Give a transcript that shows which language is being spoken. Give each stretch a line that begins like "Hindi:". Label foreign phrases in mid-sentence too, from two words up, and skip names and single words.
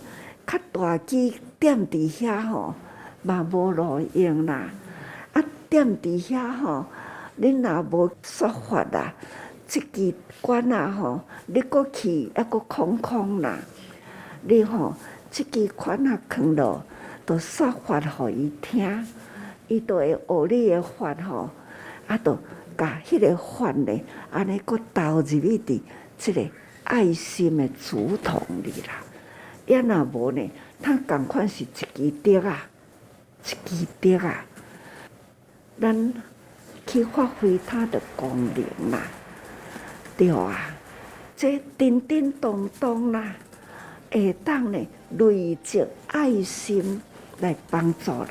Min Nan Chinese: 较大机踮伫遐吼，嘛无路用啦。啊，踮伫遐吼，恁若无说法啦， 即支管啊吼，你搁去还搁空空啦，你吼即支管啊放落，就说法互伊听，伊就会学你的法吼，啊，就甲迄个法呢，安尼搁投入去伫即个爱心的竹筒里啦。也若无呢，它共款是一支竹啊，一支竹啊，咱去发挥它的功能啦，对啊，这叮叮咚咚啦，会当呢累积爱心来帮助人。